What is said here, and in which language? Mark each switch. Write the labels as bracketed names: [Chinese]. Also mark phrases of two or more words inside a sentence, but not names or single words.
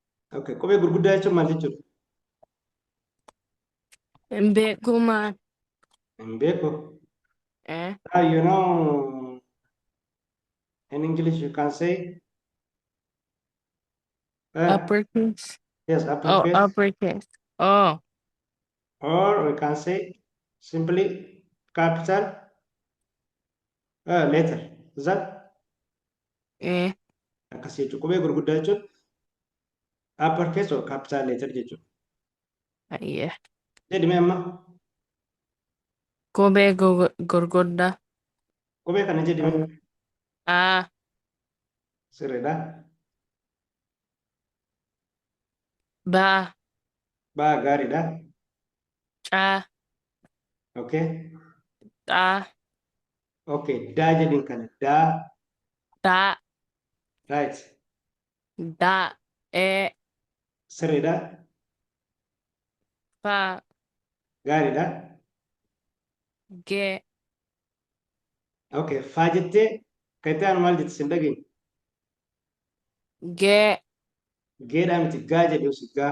[Oromo] Okay, kophee gurguddaa jechuun maal jechuudha? Beekumaan. Hin beeku. Eh? [English] In English you can say, Uppercase. yes, Oh, uppercase, uppercase. Oh, or we can say simply capital letter. Is that eh, [Oromo] akkasii jechuudha? Kophee gurguddaa jechuun [English] uppercase or capital letter [Oromo] jechuudha. [English] yeah. [Oromo] Jedhime amma Kophee gurguddaa. kophee kana jedhime Ah, sirriidha. baa, Baa gaariidha. caa, [English] Okay. [Oromo] xaa, Okay. Daa jedhin kana daa daa, [English] right. [Oromo] daa, Sirriidha. faa, Gaariidha. gee, [English] Okay. [Oromo] Faa jettee kan itti aanu maal jetti sin dhageenye? gee, Geedhaa miti gaa jedhi usi gaa.